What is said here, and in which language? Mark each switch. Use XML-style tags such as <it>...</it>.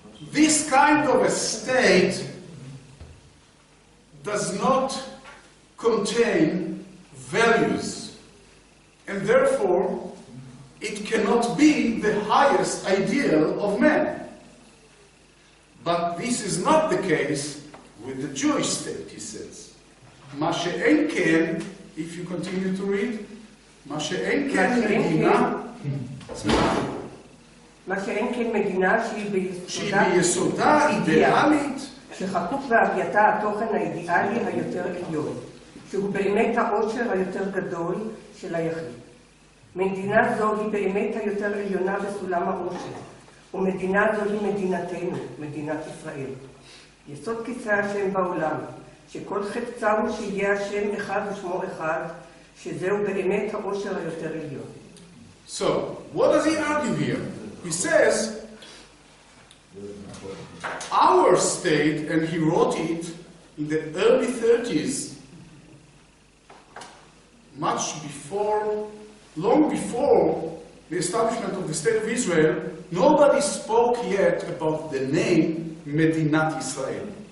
<en>This kind of a state does not contain values, and therefore it cannot be the highest ideal of man. But this is not the case with the Jewish state, he says.</en> <he>מה שאין כן,</he> <en>if you continue to read,</en> <he>מה שאין כן מדינה, מה שאין כן מדינה שהיא ביסודה אידיאלית, שחקוק בהווייתה התוכן האידיאלי היותר עליון, שהוא באמת העושר היותר גדול של היחיד. מדינה זו היא באמת היותר עליונה בסולם העושר, ומדינה זו היא מדינתנו, מדינת ישראל. יסוד כיסא השם בעולם, שכל חפצה הוא שיהיה השם אחד ושמו אחד, שזהו באמת העושר היותר עליון.</he> <en>So, what does he argue here? He says, our state, and he wrote it in the early 30s, much before, long before the establishment of the State of Israel, nobody spoke yet about the name Medinat Israel.</en>